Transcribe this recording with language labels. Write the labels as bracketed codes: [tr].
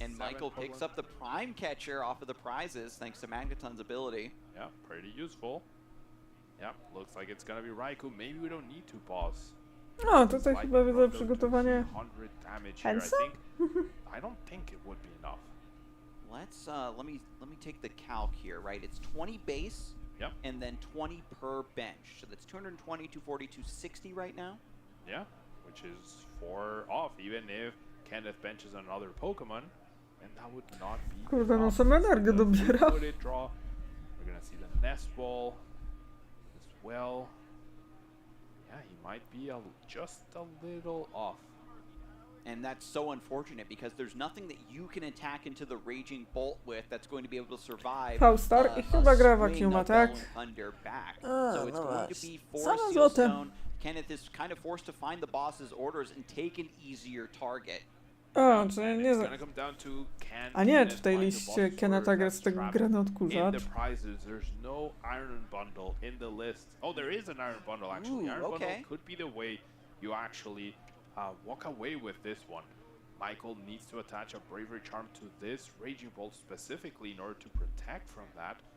[en] and Michael picks up the Prime Catcher off of the prizes thanks to Magneton's ability. Yeah, pretty useful. Yeah, looks like it's gonna be Raikou. Maybe we don't need to pause. [pl] No, tutaj chyba widzę przygotowanie Hensa? [en] I don't think it would be enough. Let's let me take the calc here, right? It's 20 base, and then 20 per bench. So that's 220, 240, 260 right now. Yeah, which is 4 off, even if Kenneth benches another Pokemon, and that would not be. [pl] Kurde, no sam energię dobiera. [en] We're gonna see the Nest Ball as well. Yeah, he might be just a little off. And that's so unfortunate because there's nothing that you can attack into the Raging Bolt with that's going to be able to survive [pl] Faustar i chyba gra Vacuum Attack. [en] So it's going to be Forest Seal Stone. Kenneth is kind of forced to find the boss's orders and take an easier target. [pl] O, czyli nie za... A nie, w tej liście Kenneta gra z tego grany odkurzacz. [en] In the prizes, there's no Iron Bundle in the list. Oh, there is an Iron Bundle actually. Iron Bundle could be the way you actually walk away with this one. Michael needs to attach a Bravery Charm to this Raging Bolt specifically in order to protect from that.